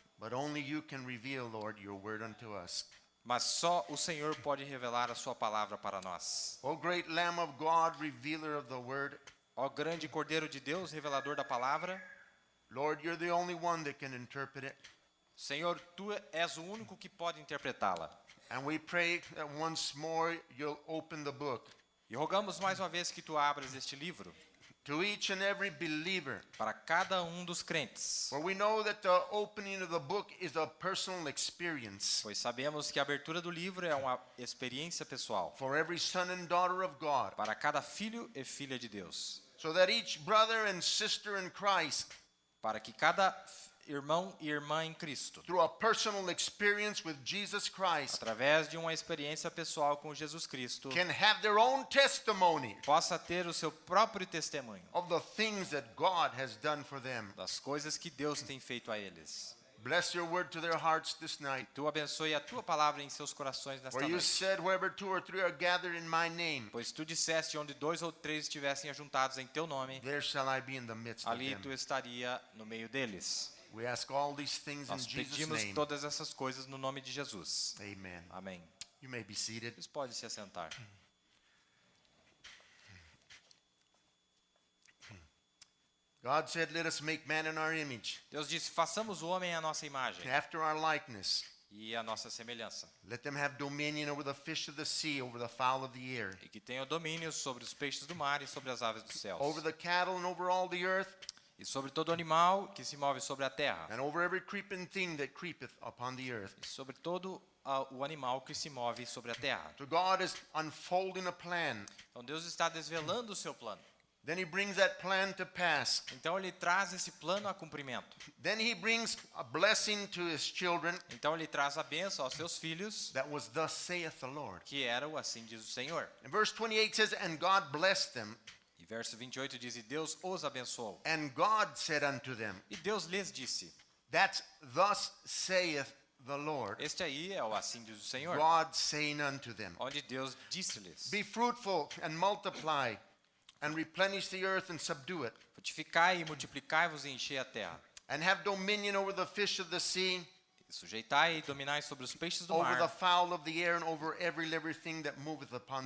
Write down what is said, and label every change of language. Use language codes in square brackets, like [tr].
[en] but only you can reveal, Lord, your word unto us. [pt] mas só o Senhor pode revelar a sua palavra para nós. [en] O great Lamb of God, revealer of the word, [pt] Ó grande Cordeiro de Deus, revelador da palavra, [en] Lord, you're the only one that can interpret it. [pt] Senhor, tu és o único que pode interpretá-la. [en] And we pray that once more you'll open the book [pt] E rogamos mais uma vez que tu abras este livro [en] to each and every believer. [pt] para cada dos crentes, [en] For we know that the opening of the book is a personal experience [pt] pois sabemos que a abertura do livro é uma experiência pessoal [en] for every son and daughter of God, [pt] para cada filho e filha de Deus, [en] so that each brother and sister in Christ, [pt] para que cada irmão e irmã em Cristo, [en] through a personal experience with Jesus Christ, [pt] através de uma experiência pessoal com Jesus Cristo, [en] can have their own testimony [pt] possa ter o seu próprio testemunho [en] of the things that God has done for them. [pt] das coisas que Deus tem feito a eles. [en] Bless your word to their hearts this night. [pt] Tu abençoe a tua palavra em seus corações nesta [en] For you [pt] noite. [en] said, wherever 2 or 3 are gathered in my name, [pt] Pois tu disseste, onde 2 ou 3 estivessem ajuntados em teu nome, [en] there shall I be in the midst of [pt] ali [en] them. [pt] tu estaria no meio deles. [en] We ask all these things in [pt] Nós [en] Jesus' [pt] pedimos [en] name. [pt] todas essas coisas no nome de Jesus. [en] Amen. [pt] Amém. [en] You may be seated. [pt] Vocês podem se assentar. [en] God said, let us make man in our image, [pt] Deus disse, façamos o homem à nossa imagem [en] after our likeness. [pt] e à nossa semelhança, [en] Let them have dominion over the fish of the sea, over the fowl of the air, [pt] e que tenham domínio sobre os peixes do mar e sobre as aves dos céus, [en] over the cattle and over all the earth, [pt] e sobre todo animal que se move sobre a terra, [en] and over every creeping thing that creepeth upon the earth. [pt] e sobre todo o animal que se move sobre a terra. [en] So God is unfolding a plan. [pt] Então Deus está desvelando o seu plano. [en] Then he brings that plan to pass. [pt] Então ele traz esse plano a cumprimento. [en] Then he brings a blessing to his children [pt] Então ele traz a bênção aos seus filhos, [en] that was thus saith the Lord. [pt] que era o assim diz o Senhor. [en] And verse 28 says, and God blessed them, [pt] E verso 28 diz, e Deus os abençoou. [en] and God said unto them, [pt] E Deus lhes disse, [en] that's thus saith the Lord. [pt] Este aí é o assim diz o Senhor, [en] God saying unto them, [pt] onde Deus disse-lhes: [en] be fruitful and multiply and replenish the earth and subdue it, [pt] frutificai e multiplicai-vos e enchei a terra. [en] and have dominion over the fish of the sea, [pt] Sujeitai e dominai sobre os peixes do [en] over the [pt] mar, [en] fowl of the air, and over every living thing that moveth upon